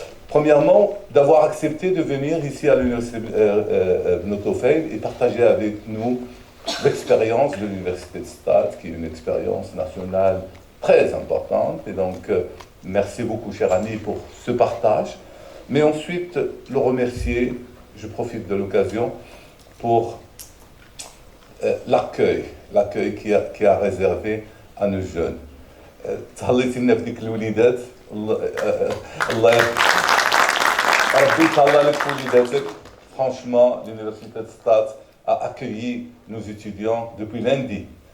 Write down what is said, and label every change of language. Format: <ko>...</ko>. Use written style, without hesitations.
<fr>Premièrement, d'avoir accepté de venir ici à l'université Ibn Tufayl et partager avec nous l'expérience de l'université de Stade, qui est une expérience nationale très importante. Et donc, merci beaucoup, cher ami, pour ce partage. Mais ensuite, le remercier, je profite de l'occasion, pour l'accueil qui a réservé à nos jeunes.</fr> <ar>تهليتي لنا في ديك الوليدات الله ربي يتهلا لك في وليداتك.</ar> <fr>Franchement, l'université de Stade a accueilli nos étudiants depuis lundi.</fr>